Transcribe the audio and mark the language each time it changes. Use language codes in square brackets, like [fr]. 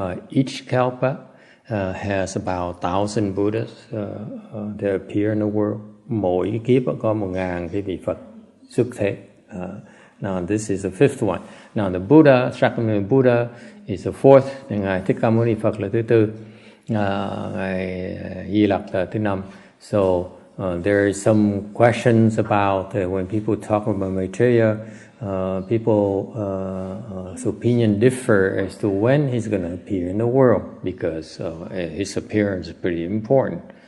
[en] Each kalpa has about 1,000 Buddhas that appear in the world. [vi] Mỗi cái kiếp có 1,000 cái vị Phật xuất thế. [en] Now this is the fifth one. Now the Buddha, Shakyamuni Buddha, is the fourth. [vi] Ngài Thích Ca Mâu Ni Phật là thứ tư. Ngài Di Lặc là thứ 5. [en] So there are some questions about when people talk about Maitreya, people's opinion differ as to when he's going to appear in the world, because his appearance is pretty important.